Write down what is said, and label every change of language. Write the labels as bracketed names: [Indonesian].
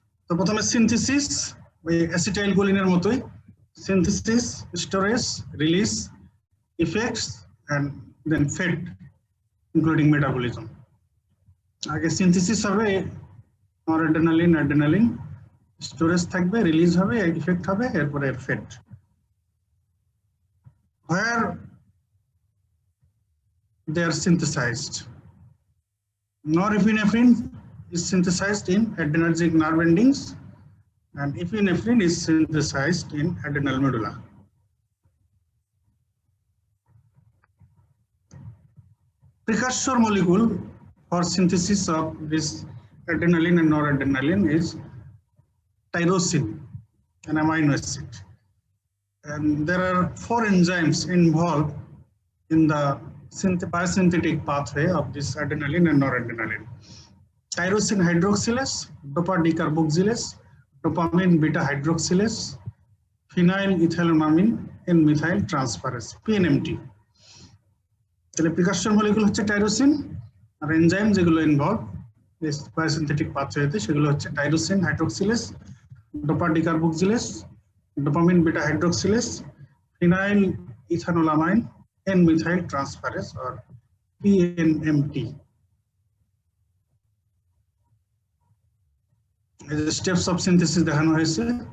[Bangla] তো প্রথমে সিনথেসিস, ওই অ্যাসিটাইলকোলিনের মতোই synthesis, storage, release, effects [English] and then fate including metabolism. [Bangla] আগে সিনথেসিস হবে, নরএড্রেনালিন, অ্যাড্রেনালিন, স্টোরেজ থাকবে, রিলিজ হবে, ইফেক্ট হবে, এরপরে ফেট। [English] Where they are synthesized, norepinephrine is synthesized in adrenergic nerve endings and epinephrine is synthesized in adrenal medulla. Precursor molecule for synthesis of this adrenaline and noradrenaline is tyrosine, an amino acid. And there are 4 enzymes involved in the biosynthetic pathway of this adrenaline and noradrenaline: tyrosine hydroxylase, dopa decarboxylase, dopamine beta hydroxylase, phenyl ethylamine and methyl transferase, PNMT. [Bangla] তাহলে প্রিকারসর molecule হচ্ছে tyrosine, আর enzyme যেগুলো involve this বায়োসিনথেটিক পাথওয়েতে সেগুলো হচ্ছে tyrosine হাইড্রোক্সিলেস, dopa ডিকার্বক্সিলেস, dopamine beta hydroxylase, phenyl ethanolamine and methyl transferase or PNMT. [English] The steps of synthesis [Bangla] দেখানো হয়েছে।